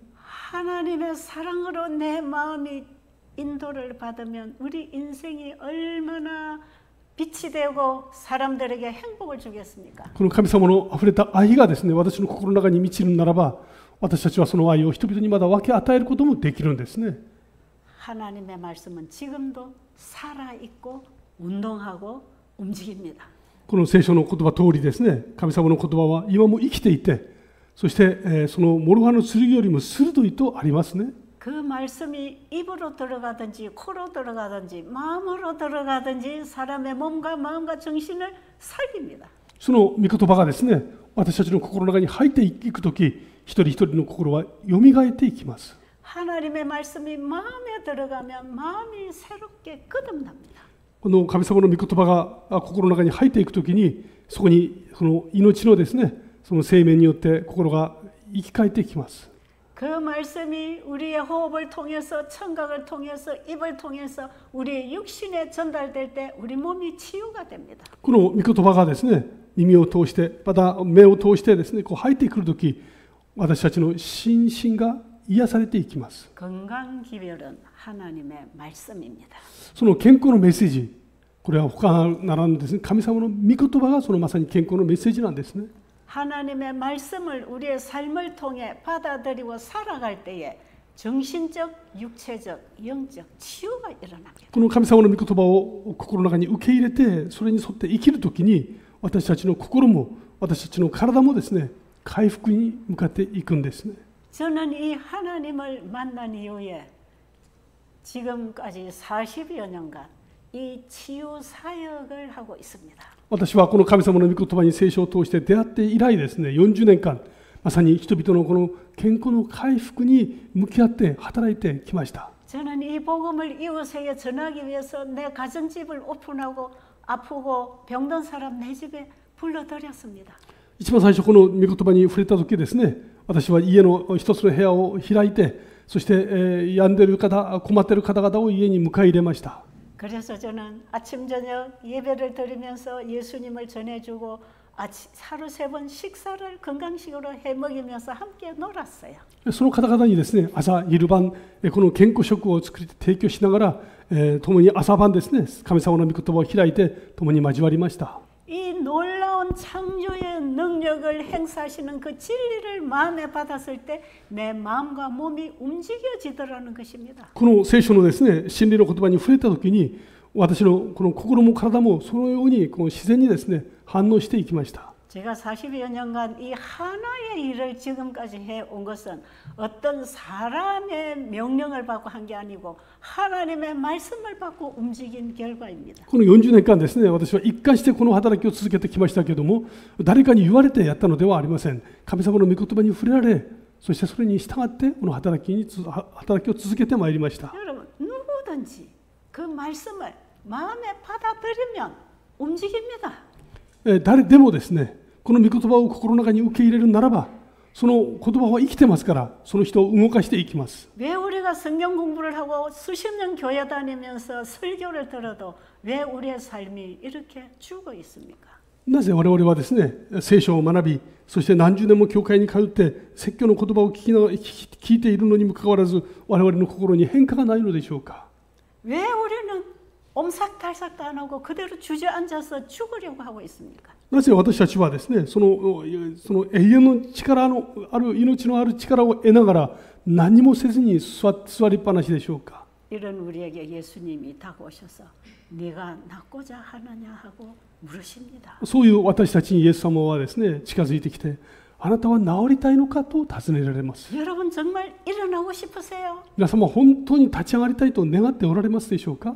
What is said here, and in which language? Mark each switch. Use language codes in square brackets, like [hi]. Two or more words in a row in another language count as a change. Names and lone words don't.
[ko] 하나님의 사랑으로 내 마음이 인도를 받으면 우리 인생이 얼마나 빛이 되고 사람들에게 행복을 주겠습니까? [ja] この神様のあふれた愛がですね、私の心の中に満ちるならば、私たちはその愛を人々にまだ分け与えることもできるんですね。 [ko] 하나님의 말씀은 지금도 살아있고 운동하고 움직입니다. [ja] この聖書の言葉通りですね、神様の言葉は今も生きていて、そして、その諸刃の剣よりも鋭いとありますね。 [ko] 그 말씀이 입으로 들어가든지 코로 들어가든지 마음으로 들어가든지 사람의 몸과 마음과 정신을 살립니다. [ja] その御言葉がですね、私たちの心の中に入っていくとき、一人一人の心はよみがえっていきます。 [ko] 하나님의 말씀이 마음에 들어가면 마음이 새롭게 거듭납니다. [ja] この神様の御言葉が心の中に入っていくときに、そこにその命のですね、その生命によって心が生き返ってきます。 [ko] 그 말씀이 우리의 호흡을 통해서 청각을 통해서 입을 통해서 우리의 육신에 전달될 때 우리 몸이 치유가 됩니다. [ja] この御言葉がですね、耳を通して、また目を通してですね、こう入ってくるとき、私たちの心身が癒されていきます。 [ko] 건강 기별은 하나님의 말씀입니다. [ja] その健康のメッセージ、これは他ならぬですね、神様の御言葉がそのまさに健康のメッセージなんですね。 [ko] 하나님의 말씀을 우리의 삶을 통해 받아들이고 살아갈 때에 정신적, 육체적, 영적 치유가 일어납니다. [ja] この神様の御言葉を心の中に受け入れて、それに沿って生きるときに、私たちの心も私たちの体もですね、回復に向かっていくんですね。 [ko] 저는 이 하나님을 만난 이후에 지금까지 40여 년간 이 치유 사역을 하고 있습니다. [ja] 私はこの神様の御言葉に聖書を通して出会って以来ですね、40年間、まさに人々のこの健康の回復に向き合って働いてきました。 [ko] 저는 이 복음을 이웃에게 전하기 위해서 내 가정집을 오픈하고 아프고 병든 사람 내 집에 불러들였습니다. [ja] 一番最初この御言葉に触れた時ですね、私は家の一つの部屋を開いて、そして病んでいる方、困っている方々を家に迎え入れました。 [ko] 그래서 저는 아침 저녁 예배를 드리면서 예수님을 전해주고 하루 3번 식사를 건강식으로 해 먹이면서 함께 놀았어요. [ja] その方々にですね、朝、昼晩、この健康食を作って提供しながら、共に朝晩ですね、神様の御言葉を開いて共に交わりました。 [ko] 이 놀라운 창조의 능력을 행사하시는 그 진리를 마음에 받았을 때 내 마음과 몸이 움직여지더라는 것입니다. [ja] この聖書のですね、真理の言葉に触れたときに、私のこの心も体もそのようにこの自然にですね、反応していきました。 [ko] 제가 40여 년간 이 하나의 일을 지금까지 해온 것은 어떤 사람의 명령을 받고 한 게 아니고 하나님의 말씀을 받고 움직인 결과입니다. [ja] この40年間ですね、私は一貫してこの働きを続けてきましたけれども、誰かに言われてやったのではありません。神様の御言葉に触れられ、そしてそれに従ってこの働きを続けてまいりました。 [ko] 여러분, 누구든지 그 말씀을 마음에 받아들이면 움직입니다. [ja] 誰でもですね、この御言葉を心の中に受け入れるならば、その言葉は生きてますから、その人を動かしていきます。 [ko] 왜 우리가 성경 공부를 하고 수십 년 교회 다니면서 설교를 들어도 왜 우리의 삶이 이렇게 죽어 있습니까? [ja] なぜ我々はですね、聖書を学び、そして何十年も教会に通って説教の言葉を聞いているのにもかかわらず、我々の心に変化がないのでしょうか。 [ko] 왜 우리는 옴삭달삭도 안 하고 그대로 주저앉아서 죽으려고 하고 있습니까? [ja] なぜ私たちはですね、その永遠の力のある命のある力を得ながら何もせずに座りっぱなしでしょうか。 [ko] 이런 우리에게 예수님이 다가오셔서 네가 낫고자 하느냐 하고 물으십니다. [ja] そういう私たちにイエス様はですね、近づいてきて、あなたは治りたいのかと尋ねられます。 [ko] 여러분 정말 일어나고 싶으세요? [ja] 皆様本当に立ち上がりたいと願っておられますでしょうか。